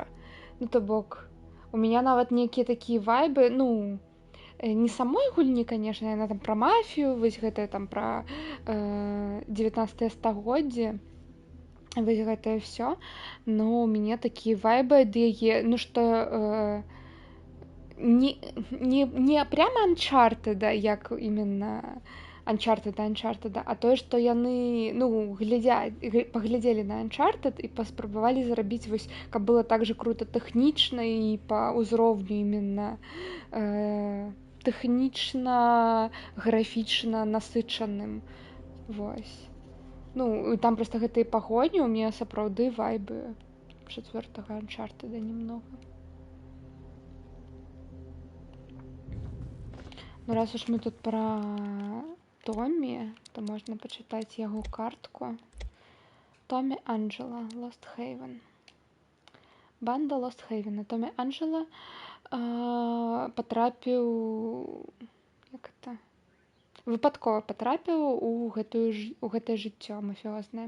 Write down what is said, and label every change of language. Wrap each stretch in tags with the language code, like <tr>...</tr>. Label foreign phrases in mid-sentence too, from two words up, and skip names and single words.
<be>Ну, то бок,</be> <ru>у меня</ru> <be>нават нейкія такія вайбы, ну, не самой гульні, конечно, яна там пра мафію, вось гэтая там пра 19 стагоддзе, вось гэтае ўсё, но у мяне такія вайбы ад яе, ну што</be> <ru>не прямо Uncharted, як именно Uncharted,</ru> <be>а тое, што яны, ну, паглядзелі на Uncharted і паспрабавалі зрабіць, вось, каб было</be> <ru>так же круто</ru> <be>тэхнічна і па ўзроўню именно тэхнічна, графічна насычаным. Вось. Ну, там проста гэтыя пагоні, у мяне сапраўды вайбы 4-го Uncharted немного.</be> <ru>Ну, раз уж мы тут про Томі, то</ru> <be>можна пачытаць яго картку. Томі Анджела, Лост-Хейвен. Банда Лост-Хейвена. Томі Анджела выпадкова патрапіў у гэтае жыццё мафіознае.</be>